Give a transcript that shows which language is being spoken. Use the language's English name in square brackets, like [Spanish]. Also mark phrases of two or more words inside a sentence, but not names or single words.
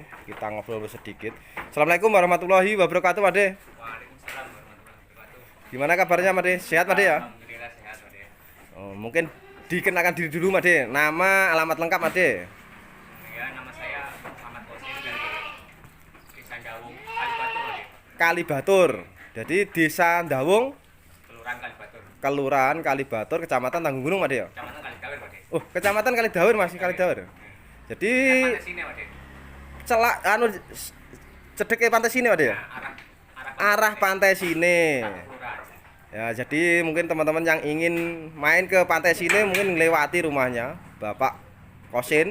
[Indonesian] Kita ngobrol sedikit. [Arabic] السلام عليكم ورحمة الله وبركاته, Made. وعليكم السلام ورحمة الله وبركاته. [Indonesian] Gimana kabarnya, Made? Sehat, Made ya? Alhamdulillah sehat, Made. Oh, mungkin dikenalkan diri dulu, Made. Nama, alamat lengkap, Made. Ya, nama saya Muhammad Qasim dari Desa Dawung, Kalibatur, Made. Kalibatur. Jadi Desa Dawung, Kelurahan Kalibatur. Kelurahan Kalibatur, Kecamatan Tanggung Gunung, Made ya? Kecamatan Kalidawir, Made. Oh, Kecamatan Kalidawir, masih Kalidawir. Jadi Pantai sini Pak De. [Javanese] celak anu cedeke [Indonesian] pantai sini Pak De ya. Arah pantai sini. Ya, jadi mungkin teman-teman yang ingin main ke pantai sini mungkin melewati rumahnya Bapak Kosin.